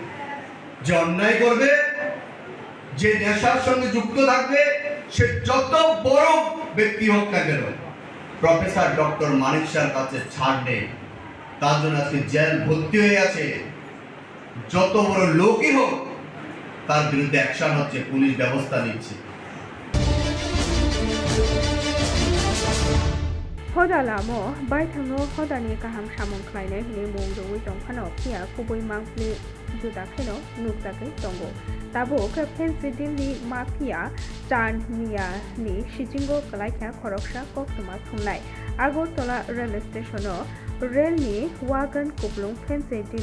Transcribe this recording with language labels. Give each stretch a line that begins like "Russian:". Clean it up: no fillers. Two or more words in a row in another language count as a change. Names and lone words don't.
Bangla: যে অন্যায় করবে, যে নেশার সঙ্গে যুক্ত থাকবে, সে যত বড় ব্যক্তি হোক না কেন, প্রফেসর ডক্টর মানিক শাহর কাছে ছাড় নেই। তার জন্য আজকে জেল ভর্তি হয়ে আছে। যত বড় লোকই হোক তার বিরুদ্ধে অ্যাকশন হচ্ছে, পুলিশ ব্যবস্থা নিচ্ছে।
Kok Borok: Hodalamo baithangno hodani kaham samung khlainai hini mung roi tongkhano pia kubui mangpli judakheno nukjakai tongo tabo ka fensidilni mafia chan mia ni sijingo kalaikha khoroksa koktuma thumnai Agartala rail stationo railni wagon kublung fensidil